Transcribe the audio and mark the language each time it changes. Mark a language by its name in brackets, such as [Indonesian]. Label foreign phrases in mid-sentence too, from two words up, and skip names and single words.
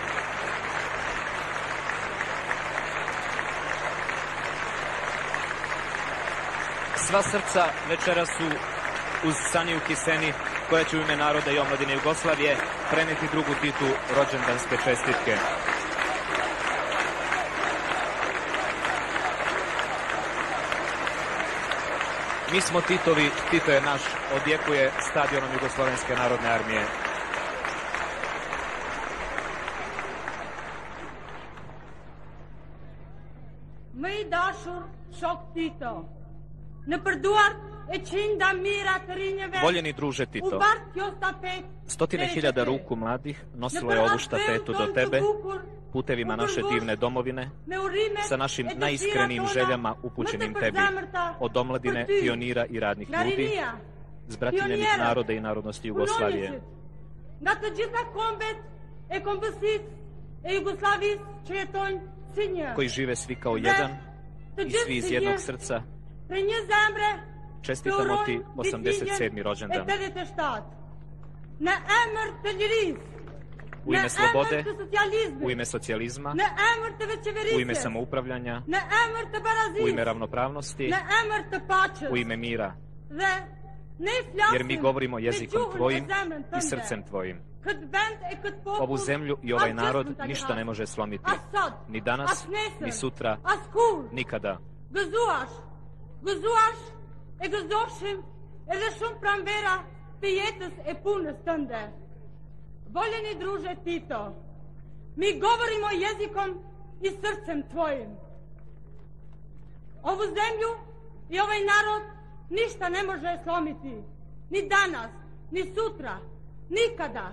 [Serbian] Sva srca večera su uz Saniju Hiseni, koja će u ime naroda i omladine Jugoslavije preneti drugu Titu rođendanske čestitke. Mi smo Titovi, Tito je naš, odjekuje stadionom Jugoslovenske narodne armije. [Albanian] Më i dashur shok Tito, në përduart e qinda mira të rinjeve, [Serbian] Voljeni druže Tito, stotine hiljada ruku mladih nosilo je ovu štafetu do tebe, putevima naše divne domovine, sa našim najiskrenijim željama upućenim tebi, od omladine, pionira i radnih ljudi, zbratiljenih naroda i narodnosti Jugoslavije. [Albanian] Nga të gjitha kombet e kombësisë e Jugosllavisë që jetojnë si një, [Serbian] koji žive svi kao jedan i svi iz jednog srca, [Albanian] për një zemre [Serbian] čestitamo ti 87. rođendan. [Albanian] Në emër të lirisë, [Serbian] u ime slobode, u ime socijalizma, [Albanian] në emër të veçeverisë, [Serbian] u ime samoupravljanja, [Albanian] në emër të barazisë, [Serbian] u ime ravnopravnosti, [Albanian] në emër të paqës, [Serbian] u ime mira. [Albanian] Dhe ne flasim, [Serbian] jer mi govorimo jezikom tvojim i srcem tvojim. Ovu zemlju i ovaj narod ništa ne može slomiti. Ni danas, ni sutra, nikada. [Albanian] Gëzuash e gëzoshim edhe shumë pranvera të jetës e punës tënde. [Serbian] Voljeni druže Tito, mi govorimo jezikom i srcem tvojim. Ovu zemlju i ovaj narod ništa ne može slomiti. Ni danas, ni sutra, nikada.